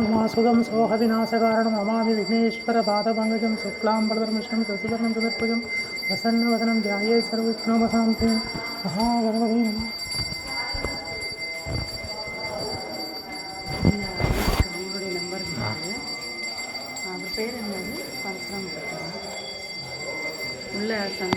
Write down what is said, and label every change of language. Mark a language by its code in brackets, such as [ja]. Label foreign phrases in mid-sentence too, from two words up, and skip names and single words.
[sa] मासुदं सोहविनाशकारणं नमामि विघ्नेश्वरपादपङ्कजं शुक्लाम्बरधर्मशं शशिवर्णं चतुर्भुजं प्रसन्नवदनं ध्यायेत् सर्वविघ्नोपशान्तिं महागणपते नमः. [ta] அவங்களுடைய நம்பர் அவர் பேர் என்னது? பரசுராம் உள்ள சாமி